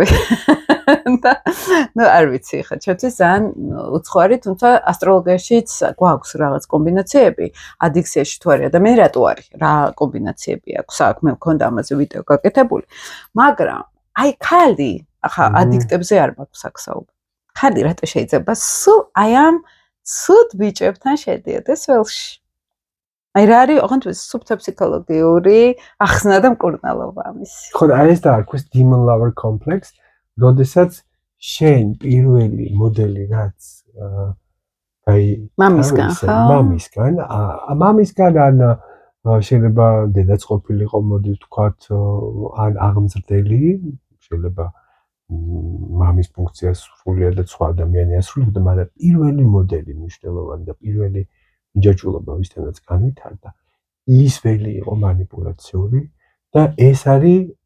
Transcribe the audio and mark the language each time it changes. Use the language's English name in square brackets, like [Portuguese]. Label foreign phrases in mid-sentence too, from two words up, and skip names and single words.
[Georgian] და ნუ არ ვიცი ხა ჩემთვის ძალიან უცხო არის, თუმცა ასტროლოგიაშიც გვაქვს რაღაც კომბინაციები, ადიქციაში თუ არის ადამიანი რატო არის, რა კომბინაციები აქვს, აქ მე მქონდა ამაზე ვიდეო გაკეთებული, მაგრამ აი ქალი ახლა ადიქტებზე არ მაქვს აქ საუბარი. ხალი რატო შეიძლება სულ აი ამ ცუდ ბიჭებთან შედიოდეს ველში? აი რა არის ოღონდ სუფთა ფსიქოლოგიური ახსნა და მკურნალობა ამისი. ხო, აი ეს დაარქვის [English] demon lover complex, [Georgian] როდესაც შენ პირველი მოდელი რაც აი მამისგან ხო? მამისგან ან შეიძლება დედაც ყოფილიყო, მოდი ვთქვათ, ან აღმზრდელი, შეიძლება მამის ფუნქციას სრულიად და სხვა ადამიანი ასრულებდა, მაგრამ პირველი მოდელი მნიშვნელოვანი და პირველი ჯაჭულობა ვისთანაც განვითარდა, ის ველი იყო მანიპულაციური და ეს არის